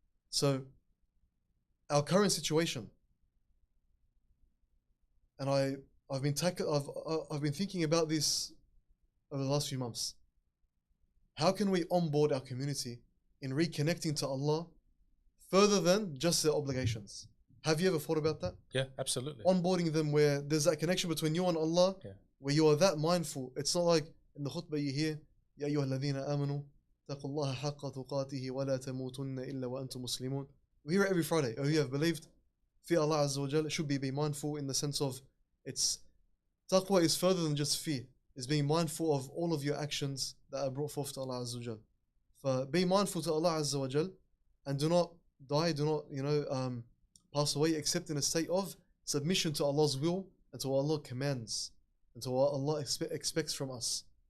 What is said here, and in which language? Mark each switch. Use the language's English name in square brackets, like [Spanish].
[English] So, our current situation, and I've been thinking about this over the last few months. How can we onboard our community in reconnecting to Allah further than just their obligations? Have you ever thought about that? Yeah, absolutely. Onboarding them where there's that connection between you and Allah, where you are that mindful. It's not like in the khutbah you hear, [Arabic] يا أيها الذين آمنوا اتقوا الله حق تقاته ولا تموتن إلا وأنتم مسلمون. [English] We hear it every Friday. Oh, you have believed. Fear Allah Azza wa Jal. It should be mindful in the sense of taqwa is further than just fear. It's being mindful of all of your actions that are brought forth to Allah Azza wa Jal. So be mindful to Allah Azza wa Jal and do not die, do not, pass away except in a state of submission to Allah's will and to what Allah commands and to what Allah expects from us.